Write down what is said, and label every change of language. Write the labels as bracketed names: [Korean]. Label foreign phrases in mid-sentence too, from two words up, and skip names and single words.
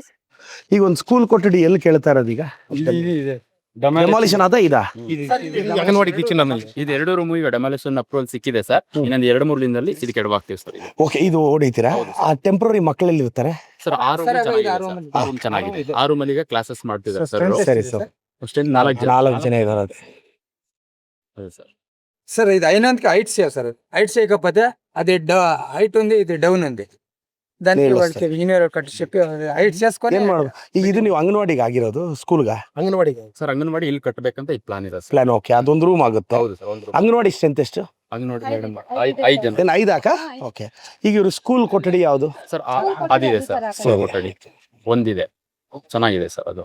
[Kannada] ಈಗ ಒಂದು ಸ್ಕೂಲ್ ಕೊಠಡಿ ಎಲ್ಲಿ ಕೇಳ್ತಾ ಇರೋದು? ಈಗ ಡೆಮಾಲಿಷನ್ ಅದ ಇದಾ? ಅಂಗನವಾಡಿ ಕಿಚನ್ ಇದು 2 ರೂಮ್ ಈಗ [English] demolition approval [Kannada] ಸಿಕ್ಕಿದೆ ಸರ್. ಇನ್ನೊಂದು 2-3 ದಿನದಲ್ಲಿ ಇದು ಕೆಡವಾಗ್ತೀವಿ ಸರ್. ಓಕೆ, ಇದು ಹೊಡಿತೀರಾ? ಆ ಟೆಂಪ್ರರಿ ಮಕ್ಕಳೆಲ್ಲಿ ಇರ್ತಾರೆ ಸರ್? 6 ರೂಮ್ ಚೆನ್ನಾಗಿದೆ. 6 ರೂಮ್ ಅಲ್ಲಿ ಕ್ಲಾಸಸ್ ಮಾಡ್ತಿದ್ದಾರೆ ಸರ್. ಸರಿ ಸರ್, ಅಷ್ಟೇ 4 ಜನ ಇದಾರು. [Telugu] సార్ సార్ ఇది అయినందుకు [English] height save [Telugu] సార్. హైట్ చేయకపోతే అది హైట్ ఉంది, ఇది డౌన్ ఉంది. దానికి నీళ్ళు వాళ్ళకి ఇంజనీర్ కట్టి చెప్పి హైట్ చేసుకొని [Kannada] ಏನ್ ಮಾಡೋದು ಈಗ ಇದು ನೀವು ಅಂಗನವಾಡಿಗೆ ಆಗಿರೋದು ಸ್ಕೂಲ್ಗ ಅಂಗನವಾಡಿಗೆ ಸರ್ ಅಂಗನವಾಡಿ ಇಲ್ಲಿ ಕಟ್ಟಬೇಕಂತ ಈ ಪ್ಲಾನ್ ಇದೆ ಸರ್. [English] plan okay [Kannada] ಅದೊಂದು ರೂಮ್ ಆಗುತ್ತೆ ಹೌದು ಸರ್ ಒಂದು ಅಂಗನವಾಡಿ ಸ್ಟ್ರೆಂತ್ ಎಷ್ಟು ಅಂಗನವಾಡಿ ಮೇಡಮ್ 5 ಜನ ಏನು 5 ಹಾಕ ಓಕೆ ಈಗ ಇವರು ಸ್ಕೂಲ್ ಕೊಠಡಿ ಯಾವುದು ಸರ್ ಅದಿದೆ ಸರ್ ಕೊಠಡಿ ಒಂದಿದೆ ಚೆನ್ನಾಗಿದೆ ಸರ್ ಅದು.